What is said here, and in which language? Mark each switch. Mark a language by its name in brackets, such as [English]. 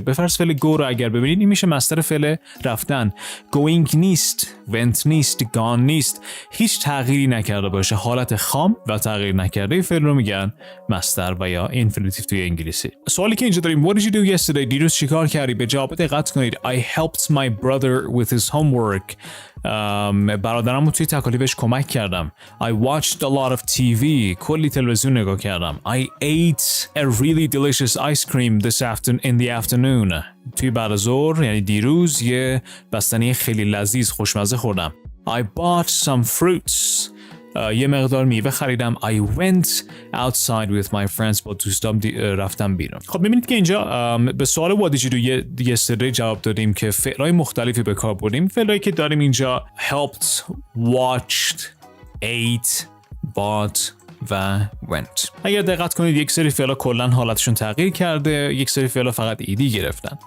[Persian] به فرض فعل go رو اگر ببینید این میشه مصدر فعل رفتن. going نیست، went نیست، gone نیست، هیچ تغییری نکرده باشه، حالت خام و تغییر نکرده فعل رو میگن مصدر و یا اینفینیتیو توی انگلیسی. سوالی که اینجا داریم what did you do yesterday، دیروز چیکار کردی؟ به جواب دقت کنید. [English] I helped my brother with his homework. [Persian] برادرم رو توی تکالیفش کمک کردم. [English] I watched a lot of TV. کلی تلویزیون نگاه کردم. I ate a really delicious ice cream in the afternoon. [Persian] توی بعد از ظهر یعنی دیروز یه بستنی خیلی لذیذ خوشمزه خوردم. [English] I bought some fruits. یه مقدار میوه خریدم. I went outside with my friends. [Persian] با دوستام رفتم بیرون. خب میبینید که اینجا به سوال what did you do yesterday جواب دادیم که فعلای مختلفی به کار بردیم. فعلایی که داریم اینجا helped، watched، ate، bought و went. اگر دقت کنید یک سری فعلا کلا حالتشون تغییر کرده، یک سری فعلا فقط ایدی گرفتن.